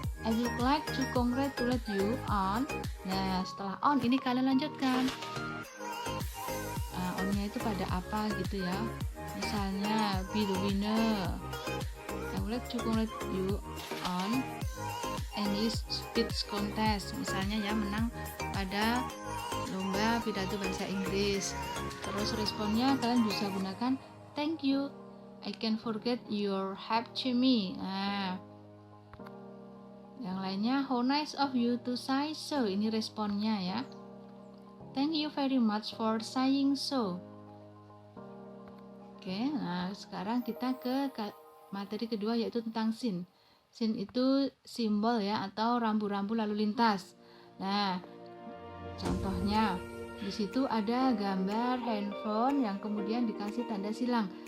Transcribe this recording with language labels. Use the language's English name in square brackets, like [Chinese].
[English] I would like to congratulate you on. [Indonesian] Nah, setelah on ini kalian lanjutkan. Onnya itu pada apa gitu ya. [English] Misalnya be the winner. I would like to congratulate you on English speech contest. [Indonesian] Misalnya ya, menang pada lomba pidato bahasa Inggris. Terus responnya kalian bisa gunakan [English] thank you, I can forget your help to me. [Indonesian] Nah, yang lainnya [English] how nice of you to say so. [Indonesian] Ini responnya ya. [English] Thank you very much for saying so. [Indonesian] Oke, nah sekarang kita ke materi kedua yaitu tentang scene. Scene itu simbol ya, atau rambu-rambu lalu lintas. Nah, contohnya di situ ada gambar handphone yang kemudian dikasih tanda silang.